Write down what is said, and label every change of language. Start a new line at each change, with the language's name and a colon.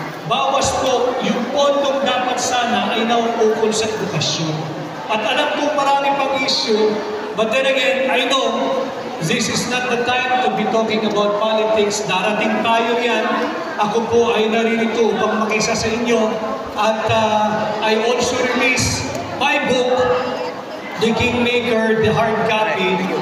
Filipino: Bawas po yung pondong dapat sana ay nauukol sa edukasyon. At alam kong marami pang issue,
English: but then again, I know this is not the time to be talking about politics.
Filipino: Darating tayo yan. Ako po ay naririto upang makisa sa inyo.
English: At I also release my book, The Kingmaker, the hard copy.